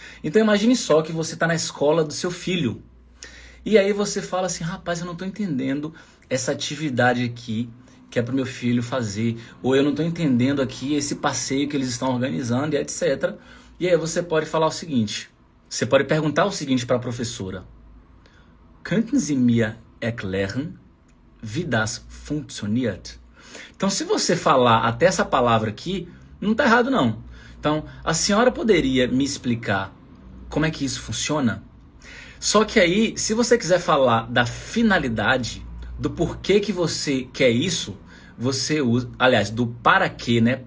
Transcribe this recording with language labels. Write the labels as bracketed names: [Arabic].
[Portuguese] Então imagine só que você está na escola do seu filho e aí você fala assim, rapaz, eu não estou entendendo essa atividade aqui que é para o meu filho fazer, ou eu não estou entendendo aqui esse passeio que eles estão organizando e etc. E aí você pode falar o seguinte, você pode perguntar o seguinte para a professora. [German] Könnten Sie mir erklären, wie das funktioniert? [Portuguese] Então se você falar até essa palavra aqui, não está errado não. Então a senhora poderia me explicar como é que isso funciona? Só que aí, se você quiser falar da finalidade, do porquê que você quer isso, você usa, aliás, do para quê, né?